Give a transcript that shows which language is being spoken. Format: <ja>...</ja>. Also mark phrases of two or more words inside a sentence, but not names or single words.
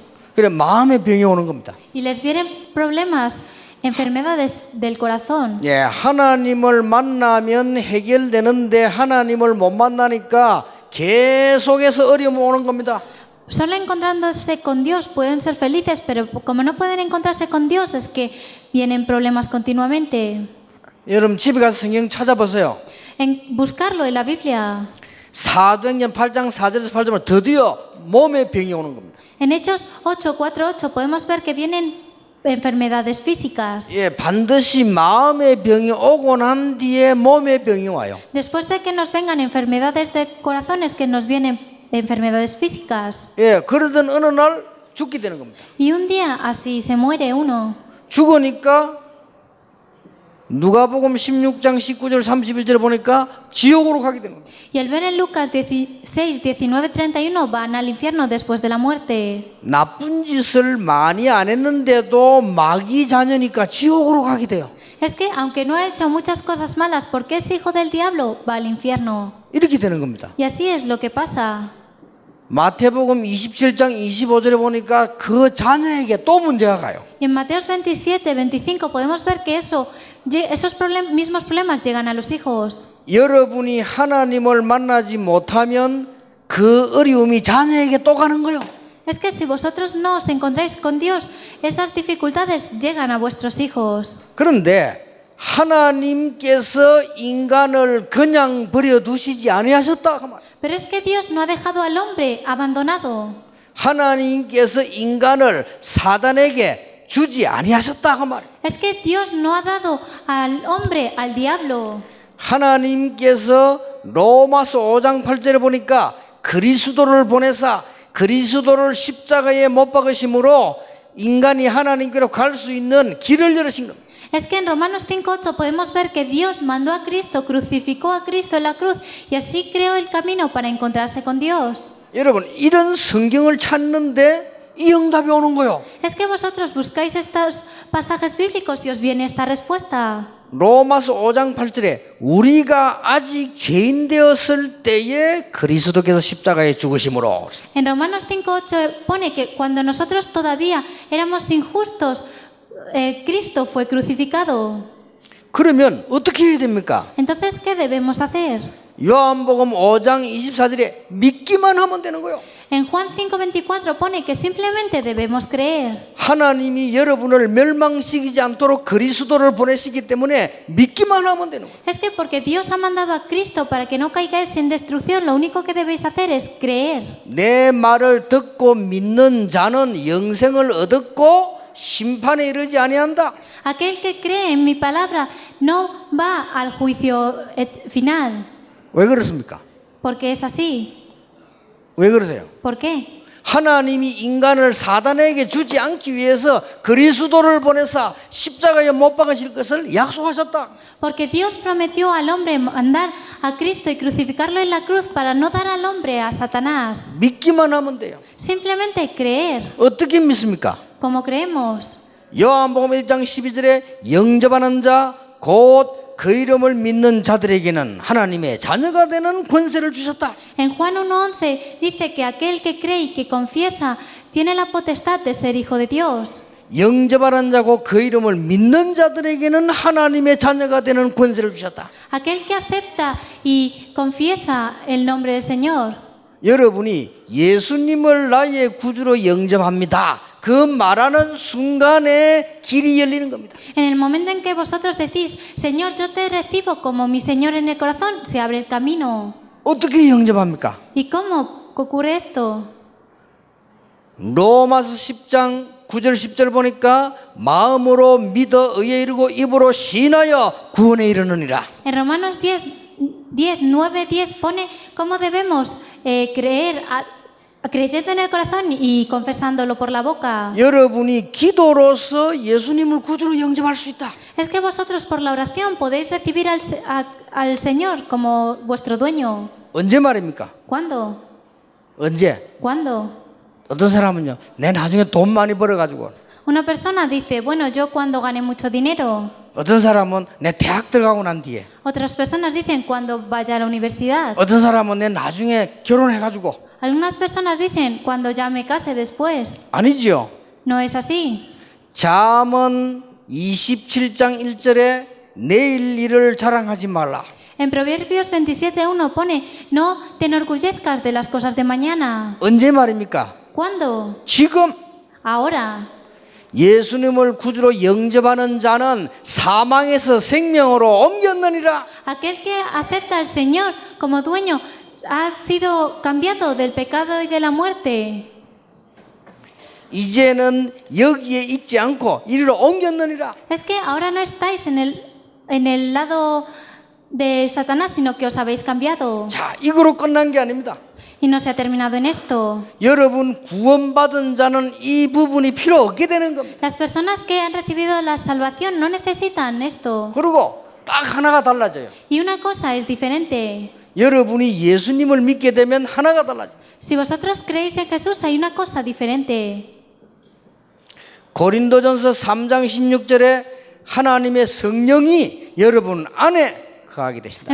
<ko>그래 마음의 병이 오는 겁니다.</ko> <es>Y les vienen problemas, enfermedades del corazón.</es> <ko>예, 하나님을 만나면 해결되는데 하나님을 못 만나니까 계속해서 어려움이 오는 겁니다.</ko> <es>Solo encontrándose con Dios pueden ser felices, pero como no pueden encontrarse con Dios es que vienen problemas continuamente.</es> <ko>여러분 집에 가서 성경 찾아보세요.</ko> <es>En buscarlo en la Biblia.</es> <ko>사도행전 8장 4절에서 8절은 드디어 몸의 병이 오는 겁니다.</ko> <es>En Hechos 8, 4, 8 podemos ver que vienen enfermedades físicas.</es> <ko>예, 반드시 마음의 병이 오고 난 뒤에 몸의 병이 와요.</ko> <es>Después de que nos vengan enfermedades de corazón es que nos vienen enfermedades físicas.</es> <ko>예, 그러던 어느 날 죽게 되는 겁니다.</ko> <es>Y un día así se muere uno.</es> <ko>죽으니까 누가복음 16장 19절 31절에 보니까 지옥으로 가게 되는 겁니다.</ko> <es>Y al ver en Lucas 16, 19, 31 van al infierno después de la muerte.</es> <ko>나쁜 짓을 많이 안 했는데도 마귀 자녀니까 지옥으로 가게 돼요.</ko> <es>Es que aunque no ha hecho muchas cosas malas porque es hijo del diablo, va al infierno.</es> <ko>이렇게 되는 겁니다.</ko> <es>Y así es lo que pasa.</es> <ko>마태복음 27장 25절에 보니까 그 자녀에게 또 문제가 가요.</ko> <es>Y en Mateos 27, 25 podemos ver que esos mismos problemas llegan a los hijos.</es> <ko>여러분이 하나님을 만나지 못하면 그 어려움이 자녀에게 또 가는 거예요.</ko> <es>Es que si vosotros no os encontráis con Dios, esas dificultades llegan a vuestros hijos.</es> <ko>그런데 하나님께서 인간을 그냥 버려두시지 아니하셨다 그 말.</ko> <es>Pero es que Dios no ha dejado al hombre abandonado.</es> <ko>하나님께서 인간을 사단에게 주지 아니하셨다 그 말.</ko> <es>Es que Dios no ha dado al hombre al diablo.</es> <ko>하나님께서 로마서 5장 8절에 보니까 그리스도를 보내사 그리스도를 십자가에 못 박으심으로 인간이 하나님께로 갈 수 있는 길을 열으신 겁니다.</ko> <es>Es que en Romanos 5:8 podemos ver que Dios mandó a Cristo, crucificó a Cristo en la cruz y así creó el camino para encontrarse con Dios.</es> <ko>여러분 이런 성경을 찾는데 이 응답이 오는 거예요.</ko> <es>Es que vosotros buscáis estos pasajes bíblicos y os viene esta respuesta.</es> <ko>로마서 5장 8절에 우리가 아직 죄인 되었을 때에 그리스도께서 십자가에 죽으심으로.</ko> <es>En Romanos 5:8 pone que cuando nosotros todavía éramos injustos, Cristo fue crucificado.</es> <ko>그러면 어떻게 해야 됩니까?</ko> <es>Entonces, ¿qué debemos hacer?</es> <ko>요한복음 5장 24절에 믿기만 하면 되는 거예요.</ko> <es>En Juan 5:24 pone que simplemente debemos creer.</es> <ko>하나님이 여러분을 멸망시키지 않도록 그리스도를 보내시기 때문에 믿기만 하면 되는 거예요.</ko> <es>Es que porque Dios ha mandado a Cristo para que no caigáis en destrucción, lo único que debéis hacer es creer.</es> <ko>내 말을 듣고 믿는 자는 영생을 얻었고 심판에 이르지 아니한다.</ko> <es>Aquel que cree en mi palabra no va al juicio final.</es> <ko>왜 그렇습니까?</ko> <es>Porque es así.</es> <ko>왜 그러세요?</ko> <es>¿Por qué?</es> <ko>하나님이 인간을 사단에게 주지 않기 위해서 그리스도를 보내사 십자가에 못 박으실 것을 약속하셨다.</ko> <es>Porque Dios prometió al hombre mandar a Cristo y crucificarlo en la cruz para no dar al hombre a Satanás.</es> <ko>믿기만 하면 돼요.</ko> <es>Simplemente creer.</es> <ko>어떻게 믿습니까?</ko> <es>Como creemos.</es> <ko>요한복음 1장 12절에 영접하는 자 곧 그 이름을 믿는 자들에게는 하나님의 자녀가 되는 권세를 주셨다.</ko> <es>En Juan 1:11 dice que aquel que cree y que confiesa tiene la potestad de ser hijo de Dios.</es> <ko>영접하는 자고 그 이름을 믿는 자들에게는 하나님의 자녀가 되는 권세를 주셨다.</ko> <es>Aquel que acepta y confiesa el nombre del Señor.</es> <ko>여러분이 예수님을 나의 구주로 영접합니다. 그 말하는 순간에 길이 열리는 겁니다.</ko> <es>En el momento en que vosotros decís, Señor, yo te recibo como mi Señor en el corazón, se abre el camino.</es> <ko>어떻게 영접합니까?</ko> <es>¿Y cómo ocurre esto?</es> <ko>로마서 10장 9절 10절 보니까 마음으로 믿어 의에 이르고 입으로 시인하여 구원에 이르느니라.</ko> <es>En Romanos 9, 10 pone cómo debemos creer, creyendo en el corazón y confesándolo por la boca.</es> <ko>여러분이 기도로서 예수님을 구주로 영접할 수 있다.</ko> <es>Es que vosotros por la oración podéis recibir al Señor como vuestro dueño.</es> <ko>언제 말입니까?</ko> <es>¿Cuándo?</es> <ko>언제?</ko> <es>¿Cuándo?</es> <ko>어떤 사람은요, 내 나중에 돈 많이 벌어가지고.</ko> <es>Una persona dice, bueno, yo cuando gane mucho dinero.</es> <ko>어떤 사람은 내 대학 들어가고 난 뒤에.</ko> <es>Otras personas dicen cuando vaya a la universidad.</es> <ko>어떤 사람은 내 나중에 결혼해가지고.</ko> <es>Algunas personas dicen cuando ya me case después.</es> <ko>아니지요.</ko> <es>No es así.</es> <ko>잠언 27장 1절에 내일 일을 자랑하지 말라.</ko> <es>En Proverbios 27:1 pone, no te enorgullezcas de las cosas de mañana.</es> <ko>언제 말입니까?</ko> <es>¿Cuándo?</es> <ko>지금.</ko> <es>Ahora.</es> <ko>예수님을 구주로 영접하는 자는 사망에서 생명으로 옮겼느니라.</ko> <es>Aquel que acepta al Señor como dueño ha sido cambiado del pecado y de la muerte.</es> <ko>이제는 여기에 있지 않고 이리로 옮겼느니라.</ko> <es>Es que ahora no estáis en el lado de Satanás, sino que os habéis cambiado.</es> <ko>자, 이거로 끝난 게 아닙니다.</ko> <es>Y no se ha terminado en esto.</es> <ko>여러분 구원받은 자는 이 부분이 필요 없게 되는 겁니다.</ko> <es>Las personas que han recibido la salvación no necesitan esto.</es> <ko>그리고 딱 하나가 달라져요.</ko> <es>Y una cosa es diferente.</es> <ko>여러분이 예수님을 믿게 되면 하나가 달라져요.</ko> <es>Si vosotros creéis en Jesús, hay una cosa diferente.</es> <ko>고린도전서 3장 16절에 하나님의 성령이 여러분 안에 거하게 되신다.</ko>